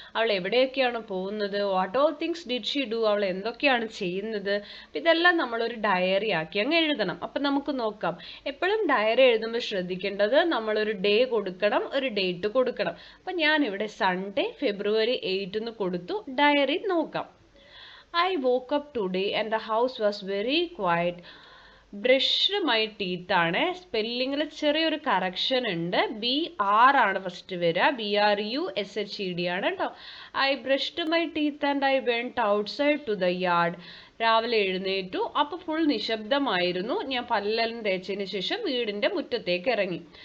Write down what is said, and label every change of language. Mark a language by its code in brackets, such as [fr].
[ml] അവൾ എവിടെയൊക്കെയാണ് പോകുന്നത്? [en] What all things did she do. [ml] അവൾ എന്തൊക്കെയാണ് ചെയ്യുന്നത്? ഇതെല്ലാം നമ്മളൊരു ഡയറി ആക്കി അങ്ങ് എഴുതണം. അപ്പം നമുക്ക് നോക്കാം. എപ്പോഴും ഡയറി എഴുതുമ്പോൾ ശ്രദ്ധിക്കേണ്ടത് നമ്മളൊരു ഡേ കൊടുക്കണം, ഒരു ഡേറ്റ് കൊടുക്കണം. അപ്പം ഞാനിവിടെ സൺഡേ February 8 എന്ന് കൊടുത്തു. ഡയറി നോക്കാം. [en] I woke up today and the house was very quiet. Brushed my teeth [ml] ആണ്. സ്പെല്ലിങ്ങിൽ ചെറിയൊരു കറക്ഷൻ ഉണ്ട്. BR ആണ് ഫസ്റ്റ് വരിക. BRUSHED ആണ് കേട്ടോ. [en] I brushed my teeth and I went outside to the yard. [ml] രാവിലെ എഴുന്നേറ്റു. അപ്പോൾ ഫുൾ നിശബ്ദമായിരുന്നു. ഞാൻ പല്ലെല്ലാം തേച്ചതിന് ശേഷം വീടിൻ്റെ മുറ്റത്തേക്ക് ഇറങ്ങി.